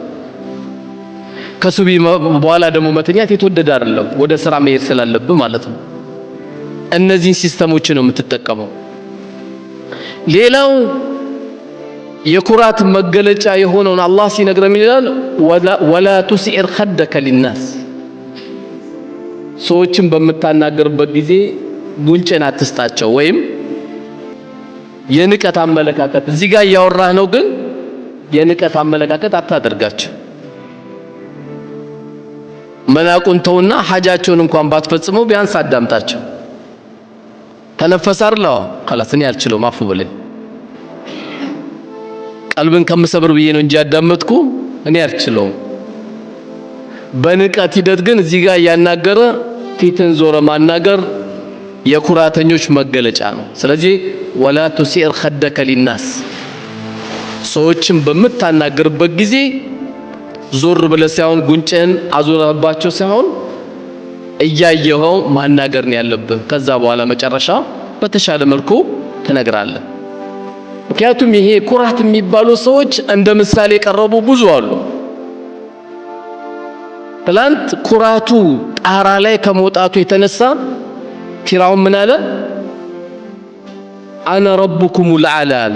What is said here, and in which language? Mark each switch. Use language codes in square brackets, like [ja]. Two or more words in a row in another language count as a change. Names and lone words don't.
[am] ከሱቢ በኋላ ደግሞ መተኛት የተወደደ አይደለም ወደ ስራ መሄድ ስላለብህ ማለት ነው እነዚህ ሲስተሞች ነው የምትጠቀመው ሌላው የኩራት መገለጫ የሆነውን አላህ ሲነግረን ይላል [ar] ولا تصعر خدك للناس [am] ሰዎችን በመታናገርበት ጊዜ ጉንጭን አትስጣቸው ወይም የንቀት አመለካከት እዚህ ጋር ያወራህ ነው ግን የንቀት አመለካከት አታደርጋቸው መናቁን ተውና ሐጃቸውን እንኳን ባትፈጽመው ቢያንስ አዳምጣቸው ተነፈሳርለው خلاص እኔ አልችለውም አፉ በለኝ ቀልብን ከምሰብር ብዬ ነው እንጂ ያዳመጥኩ እኔ አልችለውም በንቀት ሂደት ግን እዚህ ጋር ያናገረ ፊትን ዞረ ማናገር የኩራተኞች መገለጫ ነው ስለዚህ [ar] ولا تصعر خدك للناس [am] ሰዎችን በመታናገርበት ጊዜ ዞር ብለህ ሳይሆን ጉንጭን አዙረባቸው ሳይሆን እያየኸው ማናገር ነው ያለብህ ከዛ በኋላ መጨረሻ በተሻለ መልኩ ትነግራለህ ምክንያቱም ይሄ ኩራት የሚባሉ ሰዎች እንደ ምሳሌ ቀረቡ ብዙ አሉ ትላንት ኩራቱ ጣራ ላይ ከመውጣቱ የተነሳ ፊራውን ምን አለ [ar] أنا ربكم العلى